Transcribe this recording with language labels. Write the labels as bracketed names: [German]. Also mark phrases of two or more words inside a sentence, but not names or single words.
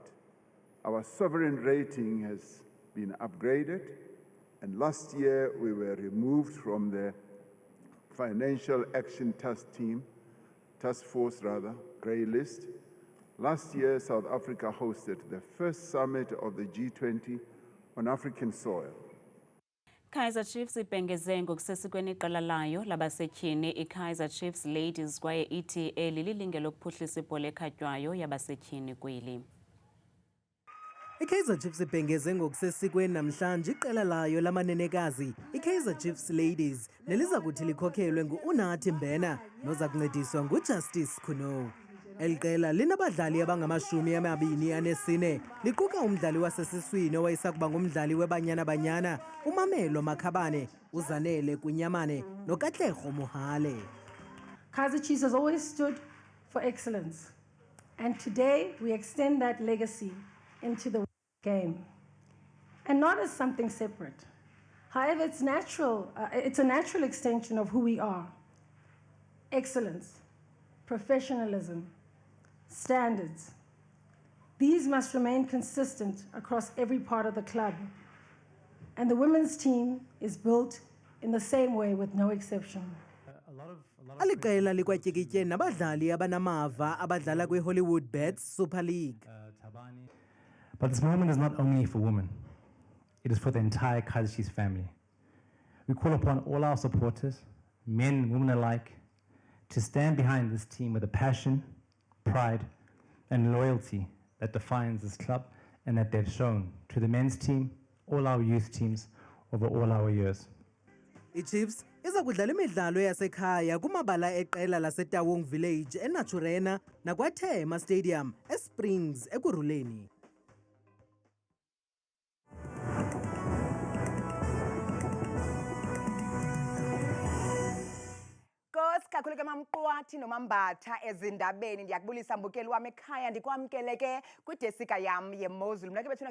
[English] Our sovereign rating has been upgraded, and last year we were removed from the Financial Action Task Force, grey list. Last year, South Africa hosted the first summit of the G20 on African soil. [Xhosa] Kaizer Chiefs ibhengeze ngokusesikweni iqela layo labasetyhini iKaizer Chiefs Ladies kwaye ithi eli lilinge lokuphuhlisa ibhola ekhatywayo yabasetyhini kweli. iKaizer Chiefs ibhengeze ngokusesikweni namhlanje iqela layo lamanenekazi iKaizer Chiefs Ladies neliza kuthi likhokhelwe nguUnathi Mbena noza kuncediswa nguJustice Kuno. Eli qela linabadlali abangama-24 liquka umdlali wasesiswini owayesakuba ngumdlali weBanyana uMamelo Makhabane, uZanele Kunyamane noKatlego Mohale. [English] Kaizer Chiefs has always stood for excellence, and today we extend that legacy into the game, and not as something separate. However, it's natural. It's a natural extension of who we are. Excellence, professionalism, standards. These must remain consistent across every part of the club. And the women's team is built in the same way with no exception. [Xhosa] Aliqela likwatyikitye nabadlali abanamava abadlala kwiHollywood Bets Super League. [English] But this moment is not only for women. It is for the entire Kaizer Chiefs family. We call upon all our supporters, men and women alike, to stand behind this team with the passion, pride, and loyalty that defines this club and that they've shown to the men's team, all our youth teams, over all our years. [Xhosa] iChiefs iza kudlala imidlalo yasekhaya kumabala eqela laseTaung Village eNaturena nakwaThema Stadium eSprings eKurhuleni. Kakhulu ke mamqwathi nomambatha ezindabeni ndiyakubulisa mbukeli wami ekhaya ndikwamkele ke kwidesika yam yeMozulu mna ke bethuna